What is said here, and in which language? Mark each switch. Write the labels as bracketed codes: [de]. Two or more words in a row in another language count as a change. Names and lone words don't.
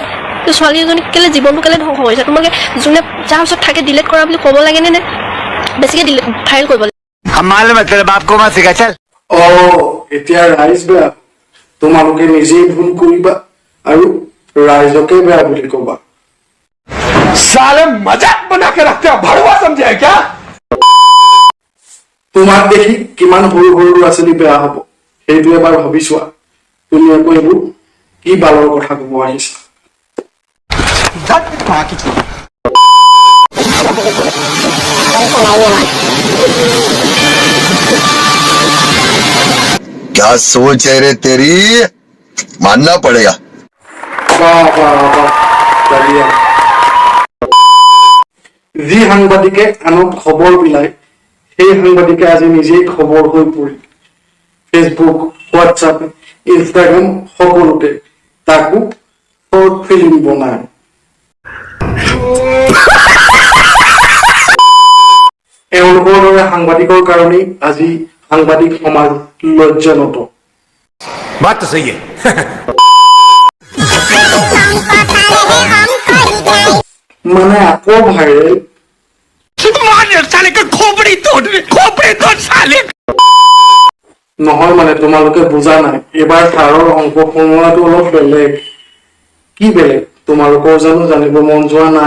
[as] ছোৱালী এজনীক কেলৈ জীৱনটো কেলৈ ধ্বংস কৰিছা? তোমালোকে যোনে যাৰ ওচৰত থাকে ডিলিট কৰা বুলি ক'ব লাগে নে বেছিকৈ ভাইৰেল কৰিব লাগে? এতিয়া ৰাইজ বেয়া, তোমালোকে নিজেই ভুল কৰিবা আৰু ৰাইজকে বেয়া বুলি কবা। [hi] साले मजाक बना के रखते हो, भड़वा समझे है क्या? [as] তোমাক দেখি কিমান সৰু সৰু ল'ৰা ছোৱালী বেয়া হব সেইটো এবাৰ ভাবি চোৱা। তুমি আকৌ এইবোৰ কি বালৰ কথা কব আহিছা? [hi] क्या सोच है रे तेरी, मानना पड़ेगा। [as] বাহ বাহ বাহ, বঢ়িয়া। যি সাংবাদিকে আনক খবৰ বিলায়, সেই সাংবাদিকে আজি নিজেই খবৰ হৈ পৰিল। ফেচবুক, হোৱাটছআপ, ইনষ্টাগ্ৰাম সকলোতে তাকো [en] short film [as] বনায়। এওঁলোকৰ দৰে সাংবাদিকৰ কাৰণেই আজি সাংবাদিক সমাজ লজ্জানত। [hi] बात तो सही है। [as] মানে আকৌ ভাইৰেল। [hi] साले का खोपड़ी तोड़ साले। [as] নহয় মানে তোমালোকে বুজা নাই, এইবাৰ ছাৰৰ অংক সোমোৱাটো অলপ বেলেগ। কি বেলেগ তোমালোকৰ জানো জানিব মন যোৱা নাই?